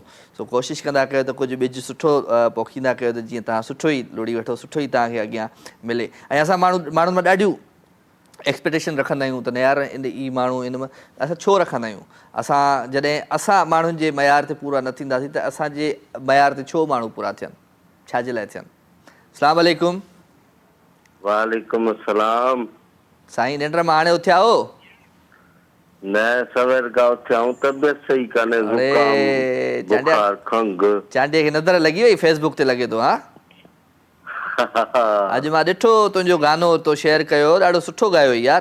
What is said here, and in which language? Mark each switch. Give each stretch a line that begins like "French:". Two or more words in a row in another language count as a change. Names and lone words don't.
Sindhi: सो कोशिशि कंदा कयो त कुझु ॿिज सुठो पोखींदा कयो त जीअं तव्हां सुठो ई लुड़ी वठो, सुठो ई तव्हांखे अॻियां मिले। ऐं असां माण्हुनि मां ॾाढियूं एक्सपेक्टेशन रखंदा आहियूं त न यार ई माण्हू इन में, असां छो रखंदा आहियूं? असां जॾहिं असां माण्हुनि जे मयार ते पूरा न थींदासीं त असांजे मयार ते छो माण्हू पूरा थियनि, छाजे लाइ थियनि?
Arabic: السلام عليكم. وعليكم السلام.
Sindhi: साईं निंड मां हाणे उथिया हो? न सवेर खां उथियाऊं, तबियत सही कान्हे, ज़ुकाम बुखार खंघ। चांडीअ खे नज़र लॻी वई फेसबुक ते लॻे थो? हा, अॼु मां ॾिठो तुंहिंजो गानो तो शेयर कयो, ॾाढो सुठो ॻायो यार।